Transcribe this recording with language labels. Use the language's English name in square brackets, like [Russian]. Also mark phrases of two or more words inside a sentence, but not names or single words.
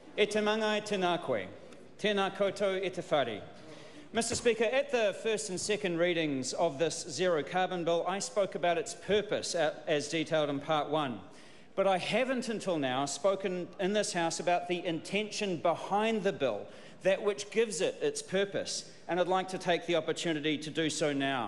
[Māori] E te manga e tēnā koe. Tēnā koutou e te whare. [English] Mr. Speaker, at the first and second readings of this zero carbon bill, I spoke about its purpose as detailed in part 1. But I haven't until now spoken in this House about the intention behind the bill, that which gives it its purpose, and I'd like to take the opportunity to do so now.